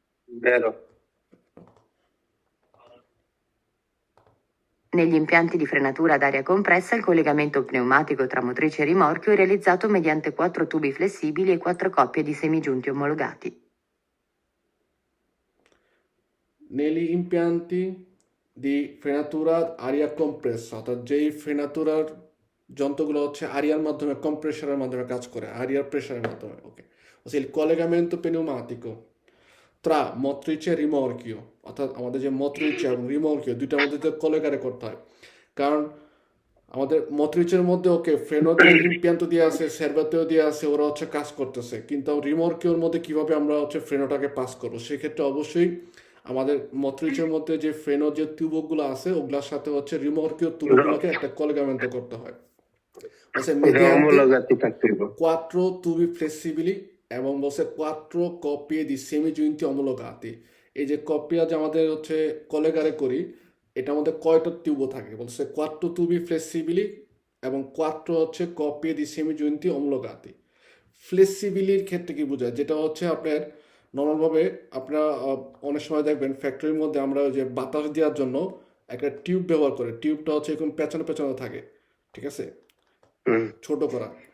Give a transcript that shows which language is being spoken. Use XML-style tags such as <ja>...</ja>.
<it>Vero. Negli impianti di frenatura ad aria compressa il collegamento pneumatico tra motrice e rimorchio è realizzato mediante 4 tubi flessibili e 4 coppie di semigiunti omologati. Negli impianti di frenatura ad aria compressa,</it> <bn>অর্থাৎ যেই ফ্রেনাতুরার যন্ত্রগুলো হচ্ছে আরিয়ার মাধ্যমে কম্প্রেসারের মাধ্যমে কাজ করে, আরিয়ার প্রেসারের মাধ্যমে। ওকে,</bn> <it>il collegamento pneumatico tra motrice e rimorchio,</it> <bn>অর্থাৎ আমাদের যে motrice এবং rimorchio দুইটার মধ্যে কলেগারে করতে হয়, কারণ আমাদের মোটরিচের মধ্যে ওকে ফ্রেনোতে ইম্পিয়ান্তো দিয়ে আছে, সেরভাতেও দিয়ে আছে, ওরা হচ্ছে কাজ করতেছে, কিন্তু রিমর্কিওর মধ্যে কিভাবে আমরা হচ্ছে ফ্রেনোটাকে পাস করবো, সেক্ষেত্রে অবশ্যই আমাদের মোটরিচের মধ্যে যে ফ্রেনো যে টিউবগুলো আছে ওগুলোর সাথে হচ্ছে রিমর্কিও টিউবগুলোকে একটা কলেগামেন্ট করতে হয়। Omologati থাকতে হবে।</bn> <it>4 tubi flessibili</it> <bn>এবং বলছে</bn> <it>4 coppie di semigiunti omologati।</it> <bn>এই যে কপিয়া যে আমাদের হচ্ছে কলেগারে করি এটার মধ্যে কয়টা টিউবও থাকে, বলছে</bn> <it>4 tubi flessibili</it> <bn>এবং 4 হচ্ছে</bn> <it>coppie di semigiunti omologati।</it> <bn>ফ্লেক্সিবিলির ক্ষেত্রে কি বোঝায়, যেটা হচ্ছে আপনার নর্মালভাবে আপনারা অনেক সময় দেখবেন ফ্যাক্টরির মধ্যে আমরা ওই যে বাতাস দেওয়ার জন্য একটা টিউব ব্যবহার করে, টিউবটা হচ্ছে এরকম পেছনে পেছনে থাকে, ঠিক আছে, ছোট করা।</bn>